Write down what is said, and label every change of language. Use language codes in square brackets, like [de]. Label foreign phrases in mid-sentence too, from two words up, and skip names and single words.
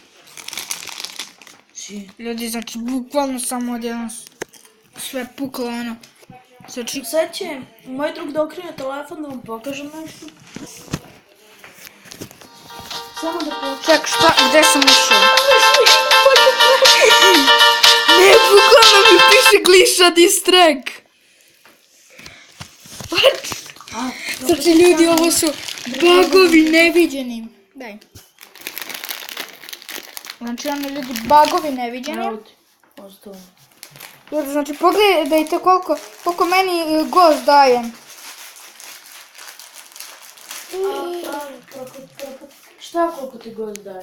[sr] Ljudi, znači, bukvalno samo odjedno sve puklo, ono. Znači... Sad će moj drug da okrene telefon da vam pokažem nešto. Samo da pokažem. Ček, šta, gdje sam ušao? Ne, bukvalno mi piše Gliša diss track. What? Znači, ljudi, ovo su bugovi neviđeni. Daj. Znači, ono, ljudi, bugovi neviđeni. Ljudi, znači, pogledajte koliko meni gost daje. Šta koliko ti gost daje?